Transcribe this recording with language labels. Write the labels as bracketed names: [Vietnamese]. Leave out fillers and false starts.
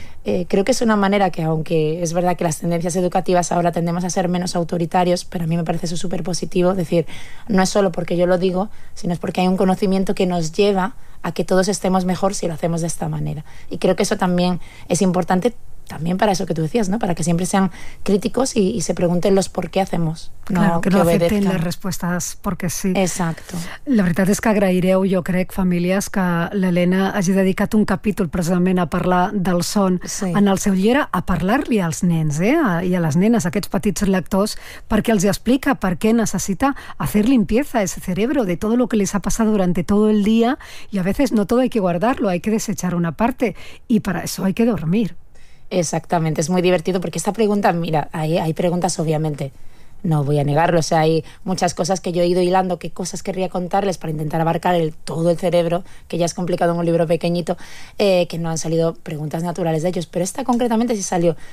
[Spanish] creo que es una manera que, aunque es verdad que las tendencias educativas ahora tendemos a ser menos autoritarios, pero a mí me parece eso súper positivo, es decir, no es solo porque yo lo digo, sino es porque hay un conocimiento que nos lleva a que todos estemos mejor si lo hacemos de esta manera. Y creo que eso también es importante, también para eso que tú decías, ¿no? Para que siempre sean críticos y se pregunten los por qué hacemos. Claro, no, que no obedezcan. Acepten las respuestas porque sí. Exacto. [Catalan] La veritat és que agraireu, jo crec, famílies, que l'Helena hagi dedicat un capítol precisament a parlar del son, sí, en el seu llibre, a parlar-li als nens, i a les nenes, a aquests petits lectors, perquè els explica per què necessita [Spanish] hacer limpieza a ese cerebro de todo lo que les ha pasado durante todo el día, y a veces no todo hay que guardarlo, hay que desechar una parte, y para eso hay que dormir. Exactamente, es muy divertido porque esta pregunta, mira, hay preguntas, obviamente, no voy a negarlo, o sea, hay muchas cosas que yo he ido hilando, qué cosas querría contarles para intentar abarcar todo el cerebro, que ya es complicado en un libro pequeñito, que no han salido preguntas naturales de ellos, pero esta concretamente sí salió.